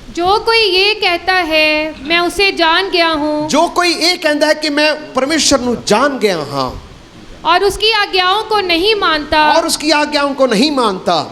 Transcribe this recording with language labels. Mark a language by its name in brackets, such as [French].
[Hindi] जो कोई ये कहता है मैं उसे जान गया हूँ [Punjabi] ਜੋ ਕੋਈ ਇਹ ਕਹਿੰਦਾ ਹੈ ਕਿ ਮੈਂ ਪਰਮੇਸ਼ਰ ਨੂੰ ਜਾਣ ਗਿਆ ਹਾਂ [Hindi] और उसकी आज्ञाओं को नहीं मानता और उसकी आज्ञाओं को नहीं मानता,